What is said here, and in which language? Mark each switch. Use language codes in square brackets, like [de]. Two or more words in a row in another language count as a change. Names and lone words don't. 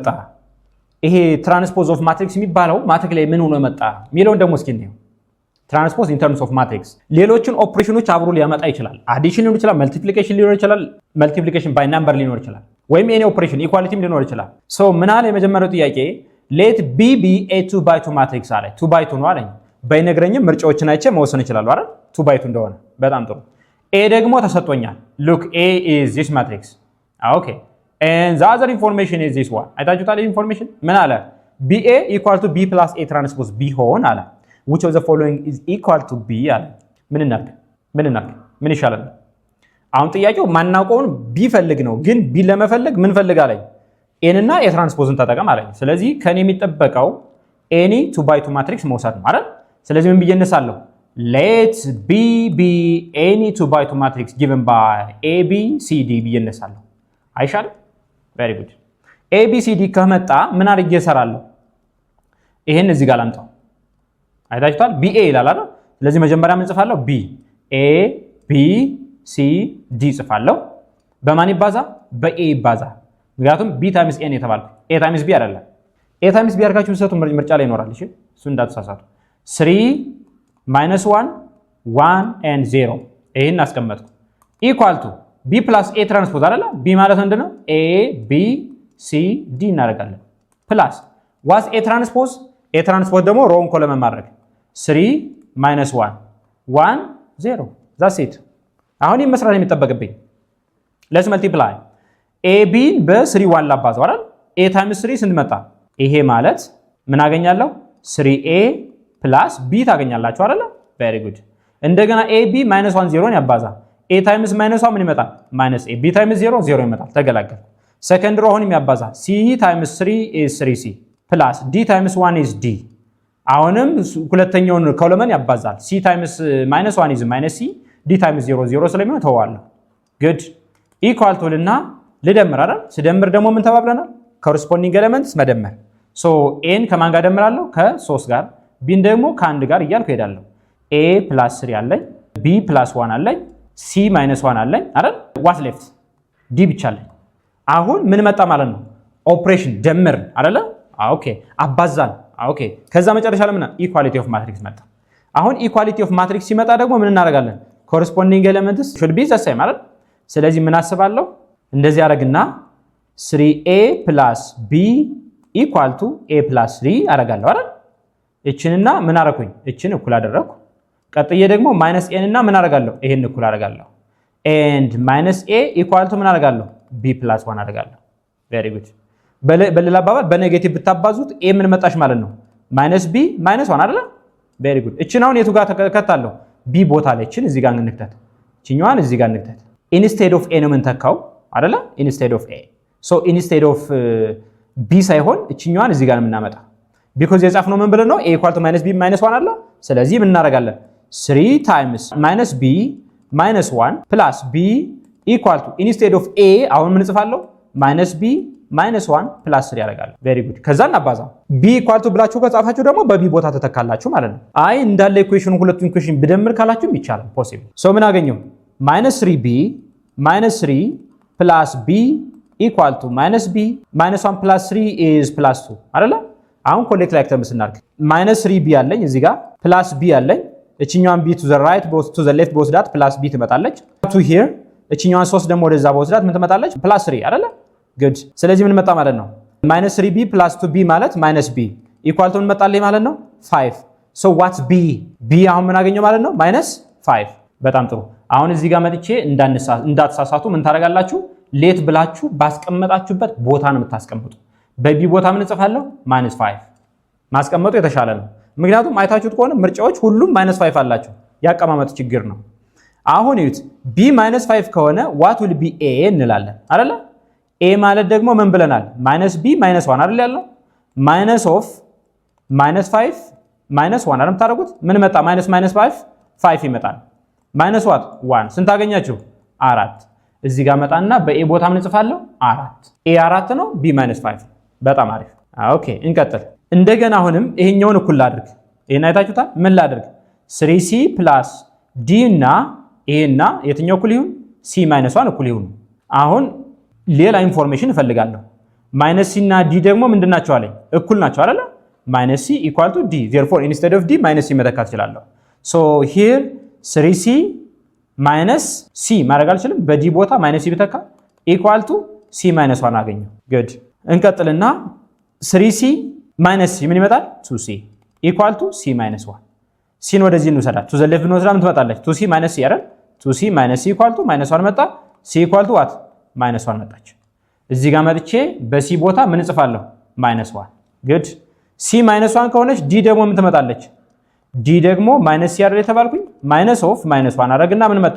[am] ይሄ [en] transpose of matrix [am] የሚባለው ማትሪክስ ላይ ምን ሆኖ መጣ የሚለውን ደግሞ እስኪ እንየው። [en] transpose in terms of matrix [am] ሌሎችን ኦፕሬሽኖች አብሮ ሊያመጣ ይችላል። አዲሽን ሊሆን ይችላል፣ መልቲፕሊኬሽን ሊሆን ይችላል፣ [en] multiplication by number [am] ሊሆን ይችላል፣ ወይም [en] any operation [am] ኢኳሊቲም ሊሆን ይችላል። ሶ ምን አለ የመጀመሪያው ጥያቄ [en] let B be a 2 by 2 matrix [am] አለ። 2 by 2 ነው አለኝ። ባይነግረኝም ምርጫዎችን አይቼ መወሰን ይችላል አይደል? [en] 2 by 2 [am] እንደሆነ በጣም ጥሩ። [en] ኤ [am] ደግሞ ተሰጥቶኛል። [en] look A is this matrix okay and the other information is this one [am] አይታችሁታል። ኢንፎርሜሽን ምን አለ? [en] BA equal to B plus A transpose B [am] ሆን አለ። [en] which of the following is equal to B [am] አለ። ምን እናድርግ ምን ይሻላል? አሁን ጥያቄው ማናውቀውን B ፈልግ ነው፣ ግን B ለመፈለግ ምን ፈልግ አለኝ? ኤን እና ኤ ትራንስፖዝን ተጠቀም አለኝ። ስለዚህ ከኔ የሚጠበቀው ኤኒ 2 by 2 ማትሪክስ መውሰድ ነው አይደል? ስለዚህ ምን ብዬ እነሳለሁ? [en] let B be any 2 by 2 matrix given by AB CD [am] ብዬ እነሳለሁ። አይሻልም? [en] very good [am] ABCD ከመጣ ምን አድርጌ እሰራለሁ? ይሄን እዚህ ጋር ላምጣው። አይታችሁታል? BA ይላል አይደል? ስለዚህ መጀመሪያ ምን ጽፋለሁ? B A B C D ጽፋለሁ። በማን ይባዛ? በA ይባዛ። ምክንያቱም [en] B times A [am] ነው የተባልኩት፣ [en] A times B [am] አይደለም። [en] A times B [am] አድርጋችሁ ብትሰጡ ምርጫ ላይ ይኖራል። እሺ እሱ እንዳትሳሳቱ። [en] 3 minus 1 1 and 0 [am] ይሄን አስቀመጥኩ [en] equal to B plus A transpose [am] አይደለ? B ማለት ምንድነው? A B C D እናደርጋለን ፕላስ ዋስ [en] A transpose A transpose [am] ደግሞ ሮውን ኮለመን ማድረግ [en] 3 minus 1 1 0 that's it። [am] አሁን ይሄን መስራት የሚጠበቅብኝ [en] let's multiply AB [am] በ3 1 ላባዛው አይደል? A times 3 ስንት መጣ? ይሄ ማለት ምን አገኛለሁ? [en] 3A plus B [am] ታገኛላችሁ አይደል? [en] very good። እንደገና AB minus 1 0 ያባዛ A times minus 1 [am] ምን ይመጣል? [en] minus A B times 0 0 [am] ይመጣል። ተገላገል። [en] second row [am] አሁን የሚያባዛ [en] C times 3 is 3C plus D times 1 is D። [am] አሁንም ሁለተኛውን ኮለመን ያባዛል። [en] C times minus 1 is minus C D times 0 0 [am] ስለሚሆን ተዋዋለሁ። [en] good equal to [am] ልና ልደምር አይደል? ስደምር ደግሞ ምን ተባብለናል? [en] corresponding elements [am] መደመር። so A ከማን ጋር ደምራለሁ? ከ3 ጋር B ደግሞ ከ1 ጋር እያልኩ ሄዳለሁ። [en] A plus 3 [am] አለኝ፣ [en] B plus 1 [am] አለኝ፣ [en] C minus 1 [am] አለኝ አይደል? [en] what left? [am] D ብቻ አለኝ። አሁን ምን መጣ ማለት ነው? ኦፕሬሽን ደምር አይደለ? ኦኬ አባዛን። ኦኬ ከዛ መጨረሻ ለምን [en] equality of matrix [am] መጣ። አሁን [en] equality of matrix [am] ሲመጣ ደግሞ ምን እናደርጋለን? [en] corresponding elements should be the same [am] አይደል? ስለዚህ ምን አስባለሁ? እንደዚህ አደርግና [en] 3A plus B equal to A plus 3 [am] አደርጋለሁ አይደል? እቺንና ምን አደረኩኝ? እቺን እኩል አደረኩ። ቀጥዬ ደግሞ [en] minus A [am] እና ምን አደርጋለሁ? ይሄን እኩል አደርጋለሁ። [en] and minus A equal to [am] ምን አደርጋለሁ? [en] B plus 1 [am] አደርጋለሁ። [en] very good። [am] በሌላ አባባል በኔጌቲቭ ብታባዙት A ምን መጣሽ ማለት ነው? [en] minus B minus 1 አይደል? very good። [am] እቺን አሁን የቱ ጋር ተከታለሁ? B ቦታ ላይ እቺን እዚህ ጋር እንክተት፣ እቺኛዋን እዚህ ጋር እንክተት። [en] instead of A [am] ነው ምን ተካው አይደል? [en] instead of A so instead of B [am] ሳይሆን እቺኛዋን እዚህ ጋር የምናመጣ because የጻፍነው ምን ብለን ነው? [en] A equal to minus B minus 1 [am] አይደል? ስለዚህ ምን እናደርጋለን? [en] 3 times minus B minus 1 plus B equal to instead of A [am] አሁን ምን ጽፋለሁ? [en] minus B minus 1 plus 3 [am] ያደርጋል። [en] very good። [am] ከዛ እናባዛ [en] B equal to [am] ብላችሁ ከጻፋችሁ ደግሞ በB ቦታ ተተካላችሁ ማለት ነው። አይ እንዳለ ኢኩዌሽኑ ሁለቱን ኢኩዌሽን ብደምር ካላችሁም ይቻላል possible። so ምን አገኘው? [en] minus 3B minus 3 plus B equal to minus B minus 1 plus 3 is plus 2 አይደል? [am] አሁን [en] collect like terms [am] እናድርግ። [en] minus 3B [am] አለኝ እዚህ ጋር [en] plus B [am] አለኝ። እቺኛዋን [en] B to the right to the left [am] በወስዳት [en] plus B [am] ትመጣለች። [en] to here [am] እቺኛዋን 3 ደግሞ ወደዛ በወስዳት ምን ትመጣለች? [en] plus 3 [am] አይደል? good። ስለዚህ ምን መጣ ማለት ነው? [en] minus 3B plus 2B [am] ማለት [en] minus B equal to [am] ምን መጣልኝ ማለት ነው? 5። [en] so what's B? [am] B አሁን ምን አገኘው ማለት ነው? minus 5። በጣም ጥሩ። አሁን እዚህ ጋር መጥቼ እንዳትሳሳቱ ምን ታደርጋላችሁ? ሌት ብላችሁ ባስቀመጣችሁበት ቦታ ነው የምታስቀምጡ። በቢ ቦታ ምን ጽፋለሁ? -5 ማስቀመጡ የተሻለ ነው። ምክንያቱም አይታችሁት ከሆነ ምርጫዎች ሁሉም -5 አላቸው። ያቀማመጥ ችግር ነው። አሁን እዩት b -5 ከሆነ [en] what will be a [am] እንላለን አይደለ? a ማለት ደግሞ ምን ብለናል? -b -1 አይደል ያለው? [en] minus of [am] -5 -1 አይደል ታደርጉት? ምን መጣ? -5 5 ይመጣል። [en] minus what [am] 1 ስንት አገኛችሁ? 4። እዚህ ጋር መጣና በa ቦታ ምን ጽፋለሁ? 4 a 4 ነው b -5። በጣም አሪፍ። ኦኬ እንቀጥል። እንደገና አሁንም ይሄኛውን እኩል ላድርግ። ይሄን አይታችሁታል? ምን ላድርግ? [en] 3c plus d [am] እና a እና የትኛው እኩል ይሁን? c - 1 እኩል ይሁን። አሁን ሌላ ኢንፎርሜሽን እፈልጋለሁ። [en] minus C [am] እና ዲ ደግሞ ምንድናቸው አለኝ? እኩል ናቸው አይደለ? [en] minus C equal to D therefore instead of d minus C [am] መተካት እችላለሁ። [en] so here 3c minus C [am] ማድረግ አልችልም። በዲ ቦታ [en] minus C ብተካ equal to C minus 1 አገኘው። good እንቀጥልና 3c minus C [am] ምን ይመጣል? [en] 2c equal to C minus 1 ሲን [am] ወደዚህ እንውሰዳት። [en] to the left [am] እንወስዳ ምን ትመጣለች? [en] 2c minus C አይደል? 2c minus C equal to minus 1 መጣ። C equal to what? [am] ማይነስ 1 መጣች። እዚህ ጋር መጥቼ በሲ ቦታ ምን እጽፋለሁ? [en] minus 1 good C minus 1 [am] ከሆነች ዲ ደግሞ ምን ትመጣለች? ዲ ደግሞ [en] minus C [am] አይደል የተባልኩኝ? [en] minus of minus 1 [am] አረግና ምን መጣ?